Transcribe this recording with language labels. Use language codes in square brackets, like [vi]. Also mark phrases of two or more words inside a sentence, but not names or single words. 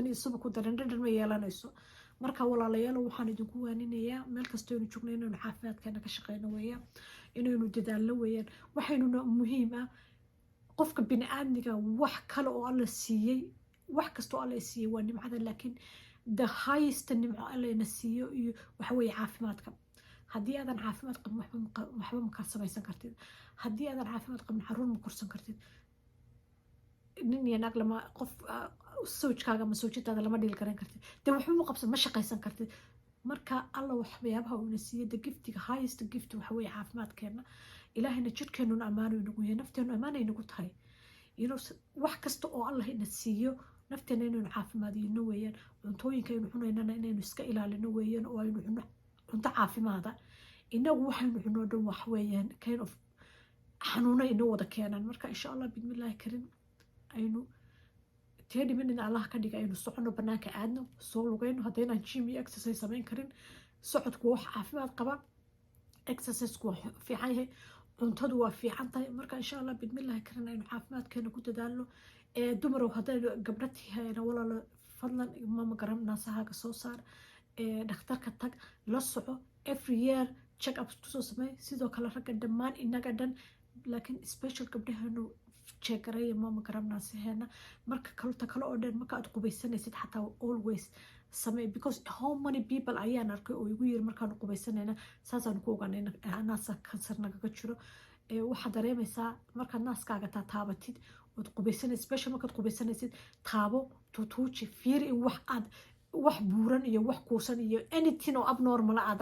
[so] iyo subag ku darin dhadhan ma yeelanayso marka walaalayaal waxaan idinku waaninayaa meel kastoo aynu joogno inaynu caafimaadkeena ka shaqeyno weeyaan inaynu dadaalno weeyaan waxaynuna muhiim ah qofka bini'aadmiga wax kale oo alla siiyey wax kastoo alla siiyey waa nimcada laakiin [en] the highest [so] nimco allana siiyo iyo waxa weeye caafimaadka haddii aadan caafimaad qabin waxba ma ka samaysan kartid haddii aadan caafimaad qabin caruur ma korsan kartid nin iyo naag lama qof sawjkaaga ama sawjadaada lama dhiil garan kartid dee waxba ma qabsan ma shaqaysan kartid marka alla waxyaabaha uuna siiyo [en] the giftiga highest gift [so] waxa weeye caafimaadkeena ilaahayna jirkeenuna ammaano inagu yahay nafteenu ammaana inagu tahay wax kasta oo allah ina siiyo nafteena inaynu caafimaadiyno weeyaan cuntooyinka aynu cunaynana inaynu iska ilaalino weeyaan oo aynu cuno cunto caafimaada inagu waxaynu cuno dhan wax weeyaan [en] kind of [so] xanuuno inoo wada keenaan marka insha allah bismillaahi karim aynu minute allah ka dhiga aynu socono banaanka aadno soo lugayno haddaynaan gym iyo exercise samayn karin socodku wax caafimaad qaba exerciseku waa fiican yahay cuntadu waa fiican tahay marka insha allah bismillaahi karim aynu caafimaadkeena ku dadaalno dumarow haddaynu gabdho tihayna walaalo fadlan mama garan naasahaaga soo saar dhakhtarka tag la soco [en] every year check ups [so] kusoo samey sidoo kale ragga dhammaan inaga dhan laakiin special gabdhaheenu jeegareeya mama garan naasaheena marka kalta kale oo dhan marka aad qubaysanaysid xataa always samey [en] because how many people [so] ayaan arkay oo igu yiri markaan qubaysanayna saasaan ku ogaanay naasa kansar nagaga jiro waxaad dareemaysaa markaad naaskaaga taabatid ood qubaysanaysid special markaad qubaysanaysid taabo tuutuuji fiiri in wax buuran iyo wax kuusan iyo anything oo abnormal aad